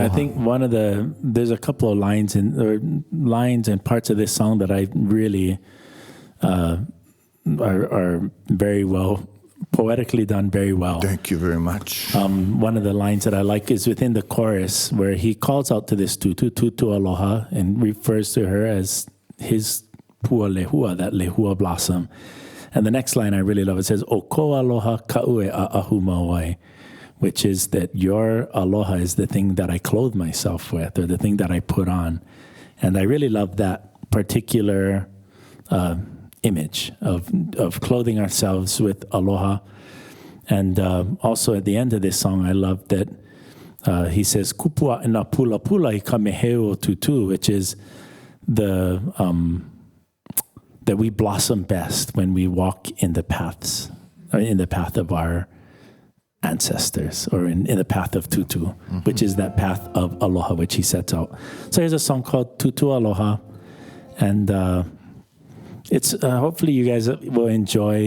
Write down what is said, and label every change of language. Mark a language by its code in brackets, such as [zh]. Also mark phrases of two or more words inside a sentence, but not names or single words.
[en] I think there's a couple of lines and parts of this song that I really are very well poetically done, very well. Thank you very much. One of the lines that I like is within the chorus, where he calls out to this [haw] tutu aloha, [en] and refers to her as his [haw] pua lehua, [en] that lehua blossom. And the next line I really love. It says, [haw] "O ko aloha ka'ue a'ahu mauai," [en] which is that your aloha is the thing that I clothe myself with, or the thing that I put on. And I really love that particular image of clothing ourselves with aloha. And also at the end of this song, I love that he says, [haw] "Kupua na pula pula I ka meheo tutu," [en] which is that we blossom best when we walk in the paths, or in the path of our ancestors, or in the path of tutu, which is that path of aloha, which he sets out. So here's a song called Tutu Aloha, and it's hopefully you guys will enjoy.